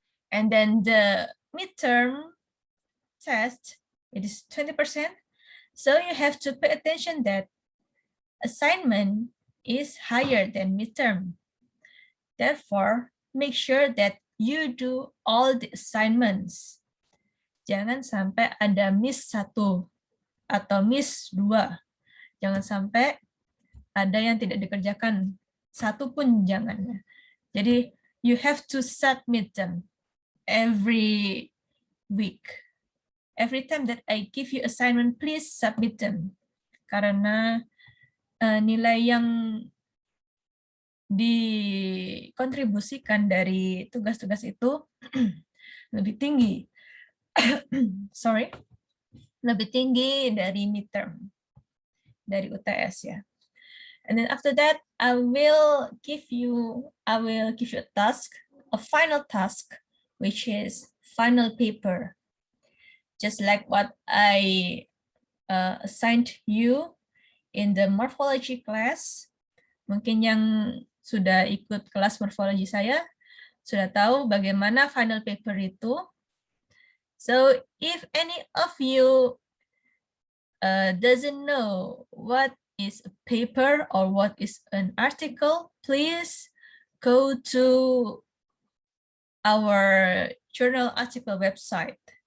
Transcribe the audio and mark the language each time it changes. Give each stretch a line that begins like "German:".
English: And then the midterm test, it is 20%. So you have to pay attention that assignment is higher than midterm. Therefore, make sure that you do all the assignments.
Indonesian: Jangan sampai ada miss 1 atau miss 2. Jangan sampai ada yang tidak dikerjakan, satu pun jangan.
English: Jadi you have to submit them every week. Every time that I give you assignment, please submit them.
Indonesian: Karena nilai yang dikontribusikan dari tugas-tugas itu lebih tinggi. Sorry, lebih tinggi dari midterm, dari UTS ya.
English: And then after that, I will give you a task, a final task, which is final paper. Just like what I assigned you in the morphology class.
Indonesian: Mungkin yang sudah ikut kelas morfologi saya sudah tahu bagaimana final paper itu.
English: So if any of you doesn't know what is a paper or what is an article, please go to our journal article website.